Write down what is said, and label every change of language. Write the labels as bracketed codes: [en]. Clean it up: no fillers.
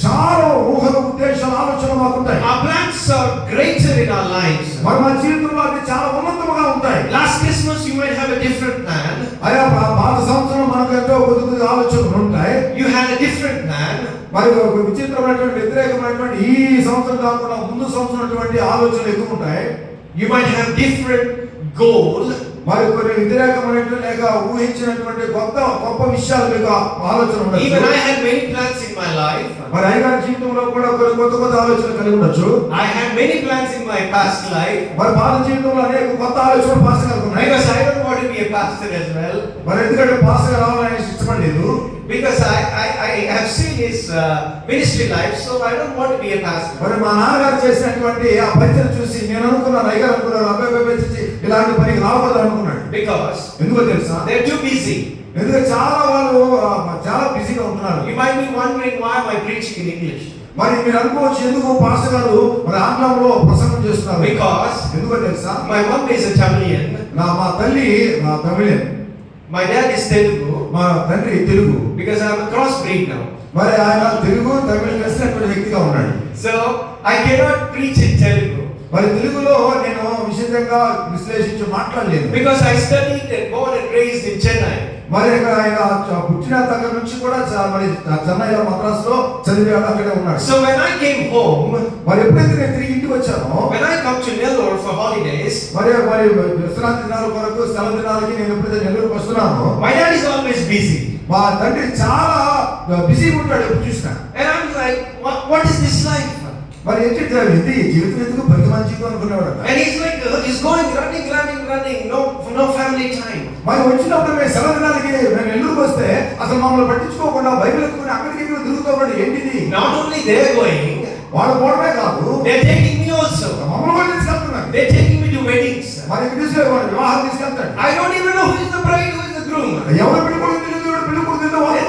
[te] చాలా ఊహలు ఉద్దేశాలు ఆలోచనలు మాకు ఉంటాయి. [en] Our plans are greater in our lives. [te] మరి మా జీవితంలో అవి చాలా ఉన్నతముగా ఉంటాయి. [en] Last Christmas you might have a different plan. [te] అయ్యా పాత సంవత్సరం మనకు ఎంతో కొద్ది ఆలోచనలు ఉంటాయి. [en] You had a different plan. [te] మరి ఒక విచిత్రమైనటువంటి వ్యతిరేకమైనటువంటి ఈ సంవత్సరం కాకుండా ముందు సంవత్సరం ఆలోచనలు ఎక్కువ ఉంటాయి. [en] You might have different goal. [te] మరి కొన్ని వ్యతిరేకమైనటువంటి లేక ఊహించినటువంటి గొప్ప విషయాలు మీకు ఆలోచన ఉండొచ్చు. [en] Even I had many plans in my life. [te] మరి అయ్యగారి జీవితంలో కూడా కొన్ని కొత్త ఆలోచనలు కలిగి ఉండొచ్చు. [en] I had many plans in my past life. [te] మరి పాత జీవితంలో అనేక కొత్త ఆలోచనలు పాస్టర్ గారికి ఉన్నాయి. [en] Because I don't want to be a pastor as well. [te] మరి ఎందుకంటే పాస్టర్ గారు రావాలని ఇష్టపడలేదు. [en] Because I have seen his ministry life, so I don't want to be a pastor. [te] మరి మా నాన్నగారు చేసినటువంటి ఆ పరిచయం చూసి నేను అనుకున్నాను, అయ్యగారు అనుకున్నాను, అబ్బాయి ఇలాంటి పనికి రావద్దు అనుకున్నాడు. [en] Because [te] ఎందుకో తెలుసా? [en] they're too busy. [te] ఎందుకంటే వాళ్ళు చాలా బిజీగా ఉంటున్నారు. [en] You might be wondering why am I preaching in English? [te] మరి మీరు అనుకోవచ్చు ఎందుకు పాస్టర్ గారు మరి ఆంగ్లంలో ప్రసంగం చేస్తున్నారు? [en] Because [te] ఎందుకో తెలుసా? [en] my mom is a Tamilian. [te] మా తల్లి Tamilan, [en] My dad is Telugu. [te] మా తండ్రి Telugu. [en] Because I'm a crossbreed now. [te] మరి ఆయన తెలుగు తమిళ కలిసినటువంటి వ్యక్తిగా ఉన్నాడు. [en] So I cannot preach in Telugu. [te] మరి తెలుగులో నేను విశేషంగా విశ్లేషించి మాట్లాడలేను. [en] Because I studied and born and raised in Chennai. [te] మరి ఆయన పుట్టిన దగ్గర నుంచి కూడా మరి చెన్నైలో మద్రాసులో చదివాడు, అక్కడే ఉన్నాడు. [en] So when I came home, [te] మరి ఎప్పుడైతే నేను తిరిగి ఇంటికి వచ్చానో, [en] when I come to Nellore for holidays, [te] మరి విశ్రాంతి దినాల కొరకు సెలవు దినాలకి నేను ఎప్పుడైతే నెల్లూరుకి వస్తున్నానో, [en] my dad is always busy. [te] మా తండ్రి చాలా బిజీగా ఉంటాడు ఎప్పుడు చూసినా. [en] And I'm like, what is this life? [te] మరి ఏంటి జీవితం ఎందుకు పనికి మంచి జీవితం అనుకునేవాడు. [en] And he's like, he's going running, no family time. [te] మరి వచ్చినప్పుడు మేము సెలవు దినాలకి మేము నెల్లూరుకి వస్తే అసలు మమ్మల్ని పట్టించుకోకుండా బైబిల్ ఎత్తుకుని అక్కడికి తిరుగుతాడు. ఏంటిది? [en] Not only they're going, [te] వాళ్ళు పోవడమే కాదు, [en] they're taking me also. [te] మమ్మల్ని కూడా తీసుకెళ్తున్నారు. [en] They're taking me to weddings. [te] మరి తీసుకెళ్ళి వివాహం తీసుకెళ్తాడు. [en] I don't even know who is the bride, who is the groom. [te] ఎవరు పెళ్ళికొడుకు తెలియదు, ఎవరు పెళ్ళికొడుకు తెలియదు,